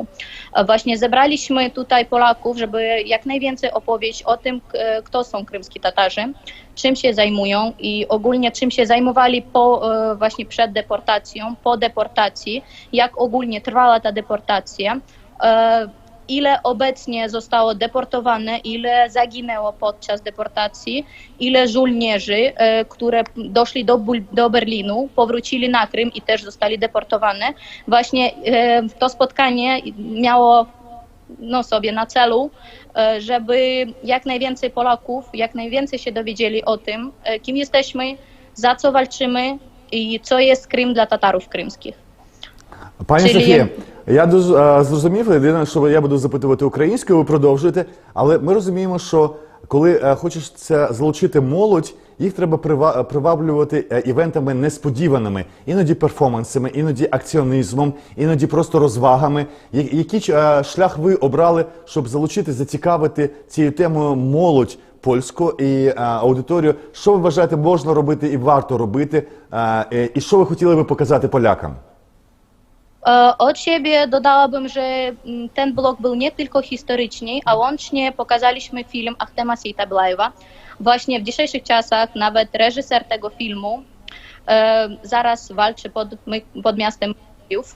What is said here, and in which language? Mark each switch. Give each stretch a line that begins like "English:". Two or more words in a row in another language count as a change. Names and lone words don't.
Polish: Właśnie zebraliśmy tutaj Polaków, żeby jak najwięcej opowiedzieć o tym, kto są krymscy Tatarzy, czym się zajmują i ogólnie czym się zajmowali właśnie przed deportacją, po deportacji, jak ogólnie trwała ta deportacja, ile obecnie zostało deportowane, ile zaginęło podczas deportacji, ile żołnierzy, które doszli do Berlinu, powrócili na Krym i też zostali deportowane. Właśnie to spotkanie miało sobie na celu, żeby jak najwięcej Polaków, jak najwięcej się dowiedzieli o tym, kim jesteśmy, za co walczymy i co jest Krym dla Tatarów krymskich.
Ukrainian: Пані Софія, я зрозумів, єдине, що я буду запитувати українською, ви продовжуєте, але ми розуміємо, що коли хочеться залучити молодь їх треба приваблювати івентами несподіваними, іноді перформансами, іноді акціонізмом, іноді просто розвагами. Який шлях ви обрали, щоб залучити, зацікавити цією темою молодь польську і аудиторію? Що ви вважаєте можна робити і варто робити? І що ви хотіли би показати polakam?
Polish: Od siebie dodałabym, że ten blok był nie tylko historyczny, a łącznie pokazaliśmy film Ahtema Seytablaeva. Właśnie w dzisiejszych czasach nawet reżyser tego filmu zaraz walczy pod miastem Kijów.